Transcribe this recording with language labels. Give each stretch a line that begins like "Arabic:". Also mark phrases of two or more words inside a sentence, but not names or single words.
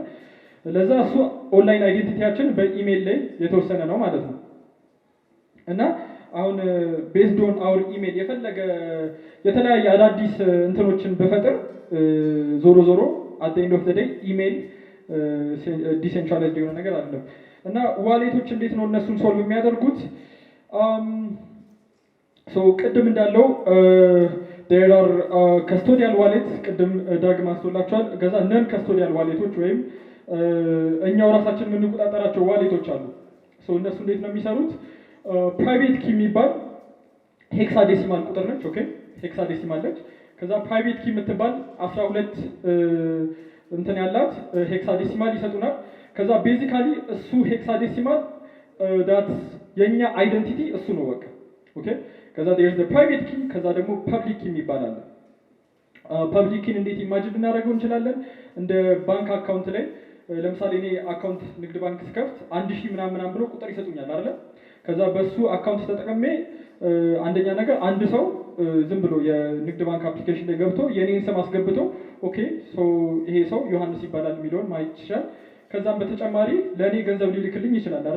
Amharic: ለዛ እሱ ኦንላይን አይዴንቲቲያችን በኢሜይል ላይ የተወሰነ ነው ማለት ነው። እና አሁን
English: based on our email
Amharic: የፈለገ የተለያየ አዳዲስ እንትኖችን በፈጥር ዞሮ
English: at the end of the day
Amharic: ኢሜይል ዲሴንትራላይዝድ የሆነ ነገር አይደለም። እና ዋሌቶች እንዴት ነው እነሱን ሶልቭ የሚያደርጉት? ቅድም እንዳለው
English: there are custodial wallets
Amharic: ቅድም ዳግም አስተውላችኋል። ከዛ ነን ከስቶዲያል ዋሌቶች ወይም እኛው ራሳችን የምንቆጣጠራቸው ዋሌቶች አሉ። እነሱ እንዴት ነው የሚሰሩት?
English: private key
Amharic: የሚባል ሄክሳዴሲማል ቁጥር ነች። ኦኬ ሄክሳዴሲማል ነች። ከዛ
English: private key
Amharic: የምትባል 12 እንትን ያላት ሄክሳዴሲማል ይሰጡናል። ከዛ ቤዚካሊ እሱ ሄክሳዴሲማል ዳት የኛ አይደንቲቲ እሱ ነው በቃ። ኦኬ ከዛ
English: there's the private key
Amharic: ከዛ ደግሞ
English: public key
Amharic: የሚባል አለ። ፐብሊክ ኪን እንዴት ኢማጂን ልናደርገው እንችላለን? እንደ ባንክ አካውንት ላይ ለምሳሌ እኔ አካውንት ንግድ ባንክ ስከፍት 1000 ምናምን ብሎ ቁጥር ይሰጡኛል አይደለ? ከዛ በሱ አካውንት ተጠቅሜ አንደኛ ነገር አንድ ሰው ዝም ብሎ የንግድ ባንክ አፕሊኬሽን ላይ ገብቶ የኔን ስም አስገብቶ ኦኬ ይሄ ሰው ዮሐንስ ይባላል የሚለውን ማየት ይችላል። ከዛም በተጨማሪ ለእኔ ገንዘብ ሊልክልኝ ይችላል አይደለ?